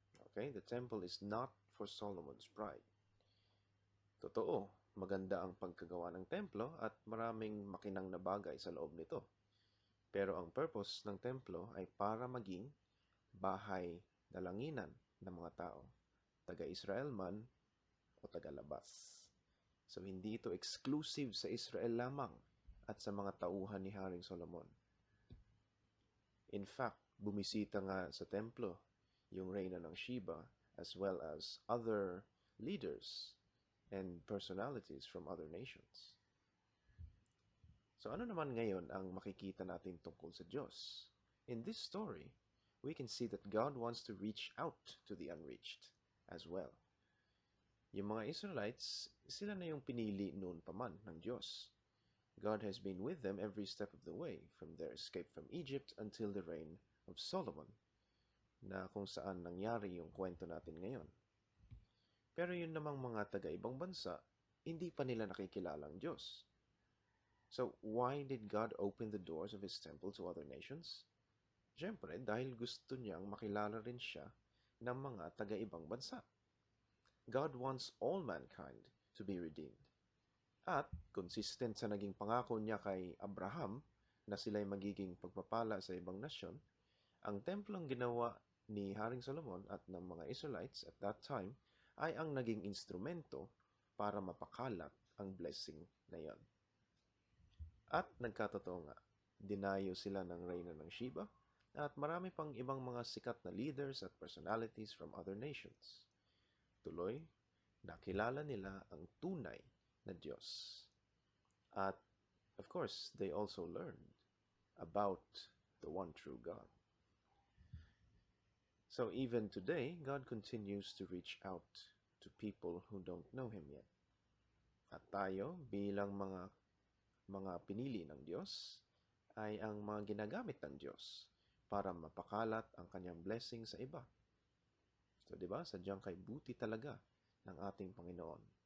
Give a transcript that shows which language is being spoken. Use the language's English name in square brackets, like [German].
[English] Okay, the temple is not for Solomon's pride. [Filipino] Totoo, maganda ang pagkagawa ng templo at maraming makinang na bagay sa loob nito. Pero ang purpose ng templo ay para maging bahay dalanginan ng mga tao, taga-Israel man o taga-labas. So hindi ito exclusive sa Israel lamang at sa mga tauhan ni Haring Solomon. [English] In fact, bumisita nga sa templo yung reyna ng Sheba as well as other leaders and personalities from other nations. [Filipino] So ano naman ngayon ang makikita natin tungkol sa Diyos? [English] In this story, we can see that God wants to reach out to the unreached as well. [Filipino] Yung mga Israelites, sila na yung pinili noon pa man ng Diyos. [English] God has been with them every step of the way, from their escape from Egypt until the reign of Solomon, na kung saan nangyari yung kwento natin ngayon. [Filipino] Pero yun namang mga taga-ibang bansa, hindi pa nila nakikilala ang Diyos. [English] So, why did God open the doors of His temple to other nations? [Filipino] Siyempre, dahil gusto niyang makilala rin siya ng mga taga-ibang bansa. [English] God wants all mankind to be redeemed. [Filipino] At, consistent sa naging pangako niya kay Abraham na sila'y magiging pagpapala sa ibang nasyon, ang templong ginawa ni Haring Solomon at ng mga Israelites at that time ay ang naging instrumento para mapakalat ang blessing na yon. At nagkatotoo nga, dinayo sila ng reyna ng Sheba at marami pang ibang mga sikat na leaders at personalities from other nations. Tuloy, nakilala nila ang tunay na Diyos. At, of course, they also learned [English] about the one true God. So even today, God continues to reach out to people who don't know Him yet. [Filipino] At tayo bilang mga pinili ng Diyos ay ang mga ginagamit ng Diyos para mapakalat ang kanyang blessing sa iba. So, di ba? Sadyang kay buti talaga ng ating Panginoon.